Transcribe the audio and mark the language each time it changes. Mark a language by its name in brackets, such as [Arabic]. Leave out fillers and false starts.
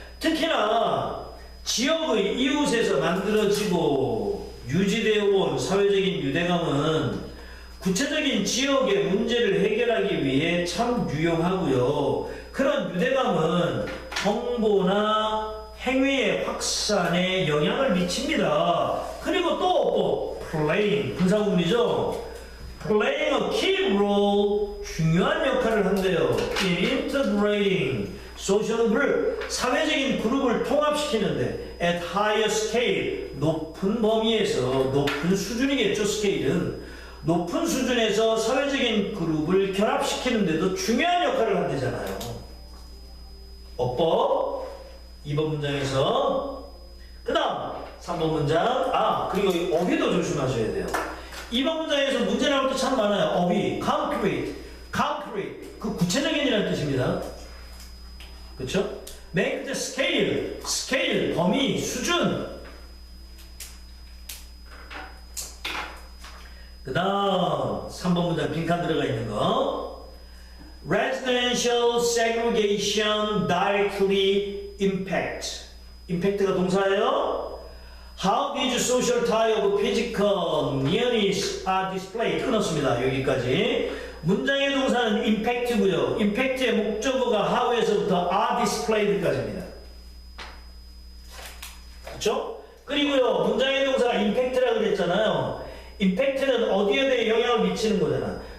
[Korean] 특히나 지역의 이웃에서 만들어지고 유지되어 온 사회적인 유대감은 구체적인 지역의 문제를 해결하기 위해 참 유용하고요. 그런 유대감은 정보나 행위의 확산에 영향을 미칩니다. 그리고 또 playing, 분사구문이죠. [English] playing a key role, [Korean] 중요한 역할을 한대요. [English] in integrating social group, [Korean] 사회적인 그룹을 통합시키는데 [English] at higher scale, [Korean] 높은 범위에서, 높은 수준이겠죠. 스케일은 높은 수준에서 사회적인 그룹을 결합시키는데도 중요한 역할을 한대잖아요. 어법 2번 문장에서. 그 다음 3번 문장, 그리고 어휘도 조심하셔야 돼요. 2번 문장에서 문제 나올 때 참 많아요. 어휘, concrete, 그 구체적인이라는 뜻입니다. 그렇죠? [English] make the scale, [Korean] 범위, 수준. 그 다음 3번 문장 빈칸 들어가 있는 거. [English] residential segregation directly impact가 [Korean] 동사예요. [English] How these social tie of physical nearness are displayed. [Korean] 끊었습니다. 여기까지. 문장의 동사는 impact고요. impact의 목적어가 how에서부터 are displayed까지입니다. 그렇죠? 그리고요, 문장의 동사가 impact라고 그랬잖아요. impact는 어디에 대해 영향을 미치는 거잖아.